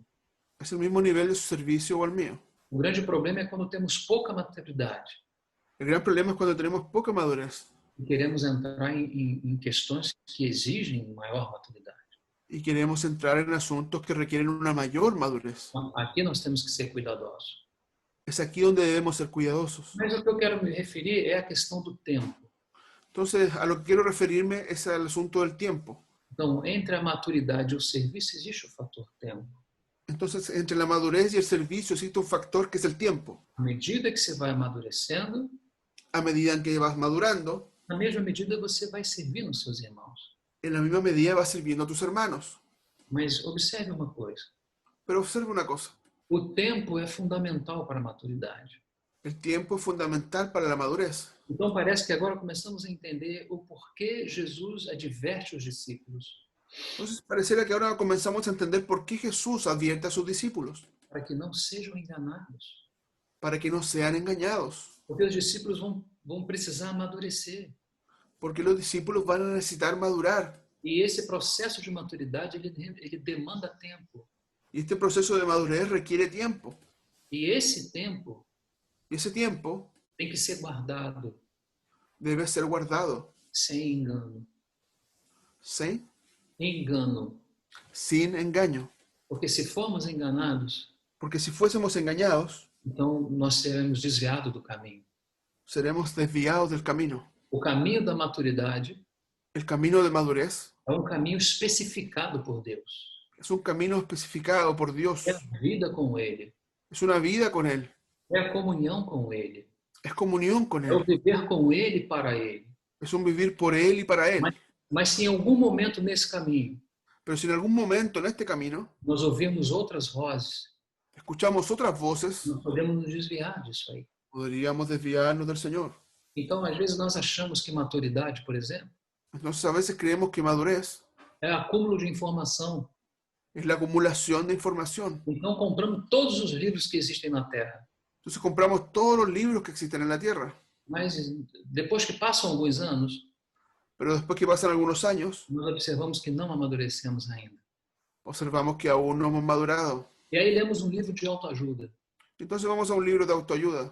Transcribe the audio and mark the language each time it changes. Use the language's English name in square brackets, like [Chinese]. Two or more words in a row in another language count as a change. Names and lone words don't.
[Spanish] es el mismo nivel de su servicio o el mío. [Portuguese] O grande problema é quando temos pouca maturidade [Spanish] El gran problema es cuando tenemos poca madurez [Portuguese] e queremos entrar em questões que exigem maior maturidade. [Spanish] y queremos entrar en asuntos que requieren una mayor madurez. [Portuguese] Aqui nós temos que ser cuidadosos. [Spanish] Es aquí donde debemos ser cuidadosos. [Portuguese] Mas o que eu quero me referir é a questão do tempo. [Spanish] Entonces, a lo que quiero referirme es al asunto del tiempo. [Portuguese] Então, entre a maturidade e o serviço existe o fator tempo. [Spanish] Entonces, entre la madurez y el servicio existe un factor que es el tiempo. [Portuguese] À medida que você vai amadurecendo, [Spanish] A medida en que vas madurando, [Portuguese] na mesma medida você vai servindo os seus irmãos. [Spanish] en la misma medida vas sirviendo a tus hermanos. [Portuguese] Mas observe uma coisa. [Spanish] Pero observa una cosa. [Portuguese] O tempo é fundamental para a maturidade. [Spanish] El tiempo es fundamental para la madurez. [Portuguese] Então parece que agora começamos a entender o porquê Jesus adverte os discípulos [Spanish] Entonces, pareciera que ahora comenzamos a entender por qué Jesús advierte a sus discípulos, [Portuguese] para que não sejam enganados. [Spanish] para que no sean engañados, [Portuguese] Porque os discípulos vão precisar amadurecer. [Spanish] porque los discípulos van a necesitar madurar. [Portuguese] E esse processo de maturidade, ele demanda tempo. [Spanish] Y este proceso de madurez requiere tiempo. [Portuguese] E esse tempo [Spanish] Y ese tiempo [Portuguese] tem que ser guardado [Spanish] debe ser guardado, [Portuguese] sem engano. [Spanish] ¿sí? [Portuguese] Engano. [Spanish] Sin engaño. [Portuguese] Porque se formos enganados, [Spanish] Porque si fuésemos engañados, [Portuguese] então nós seremos desviados do caminho. [Spanish] seremos desviados del camino. [Portuguese] O caminho da maturidade [Spanish] El camino de madurez [Portuguese] é um caminho especificado por Deus. [Spanish] es un camino especificado por Dios. [Portuguese] É a vida com Ele. [Spanish] Es una vida con Él. [Portuguese] É a comunhão com Ele. [Spanish] Es comunión con [Portuguese] É o [Spanish] Él. [Portuguese] viver com Ele e para Ele. [Spanish] Es un vivir por Él y para Él. [Portuguese] Mas se em algum momento nesse caminho [Spanish] Pero si en algún momento en este camino [Portuguese] nós ouvimos outras vozes, [Spanish] escuchamos otras voces, [Portuguese] nós podemos nos desviar disso aí. [Spanish] podríamos desviarnos del Señor. [Portuguese] Então, às vezes, nós achamos que maturidade, por exemplo, [Spanish] Entonces a veces creemos que madurez [Portuguese] é acúmulo de informação. [Spanish] es la acumulación de información. [Portuguese] Então, compramos todos os livros que existem na Terra. [Spanish] Entonces compramos todos los libros que existen en la tierra. [Portuguese] Mas, depois que passam alguns anos, [Spanish] Pero después que pasan algunos años, [Portuguese] nós observamos que não amadurecemos ainda. [Spanish] observamos que aún no hemos madurado. [Portuguese] E aí lemos um livro de autoajuda. [Spanish] Entonces vamos a un libro de autoayuda